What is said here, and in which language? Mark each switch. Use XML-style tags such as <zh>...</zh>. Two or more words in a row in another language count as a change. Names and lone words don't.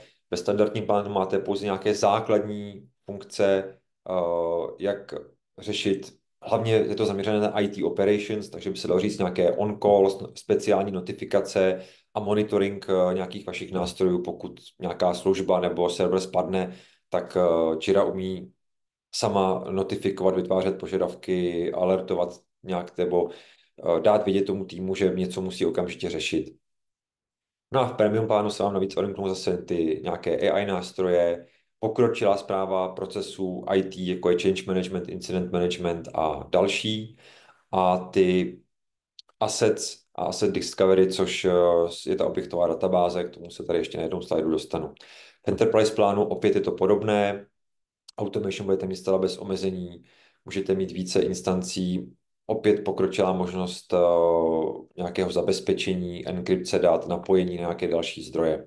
<cs>Ve standardním plánu máte pouze nějaké základní funkce, jak řešit, hlavně je to zaměřené na</cs> <en>IT operations,</en> <cs>takže by se dalo říct nějaké on-call, speciální notifikace a monitoring nějakých vašich nástrojů, pokud nějaká služba nebo server spadne, tak Jira umí sama notifikovat, vytvářet požadavky, alertovat nějak nebo dát vědět tomu týmu, že něco musí okamžitě řešit. No a v premium plánu se vám navíc odemknou zase ty nějaké AI nástroje, pokročilá správa procesů IT, jako je</cs> <en>change management, incident management</en> <cs>a další. A ty assets a</cs> <en>asset discovery,</en> <cs>což je ta objektová databáze, k tomu se tady ještě na jednom slajdu dostanu. V Enterprise plánu opět je to podobné, automation budete mít stále bez omezení, můžete mít více instancí, opět pokročila možnost nějakého zabezpečení, enkrypce dat, napojení na nějaké další zdroje.</cs>